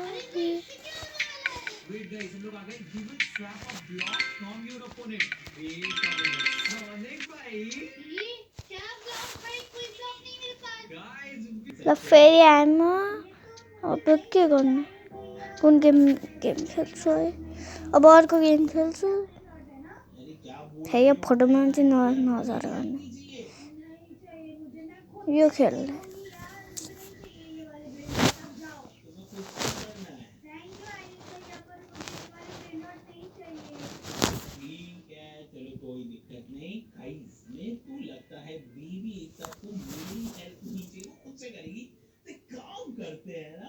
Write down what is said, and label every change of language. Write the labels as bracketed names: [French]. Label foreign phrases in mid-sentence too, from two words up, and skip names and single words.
[Nepali] ल फेरि आएन अब के गर्नु कुन गेम खेल्छु है अब अर्को गेम खेल्छु। यो फोटोमा चाहिँ नजर गर्ने यो खेल्ने [Hindi] कोई दिक्कत नहीं भाई इसमें तू लगता है बीवी एकता को मेरी हेल्प नहीं चाहिए मुझसे करेगी तो काम करते हैं ना।